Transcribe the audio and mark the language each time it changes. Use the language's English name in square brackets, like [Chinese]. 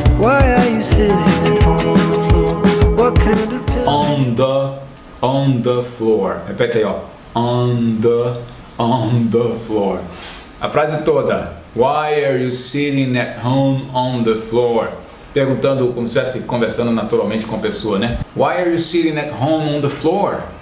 [English] Why are you sitting at home on the floor? What kind of pills? On the floor. [Portuguese] Repete aí, ó. [English] On the floor. [Portuguese] A frase toda. [English] Why are you sitting at home on the floor? [Portuguese] Perguntando como se estivesse conversando naturalmente com a pessoa, né? [English] Why are you sitting at home on the floor?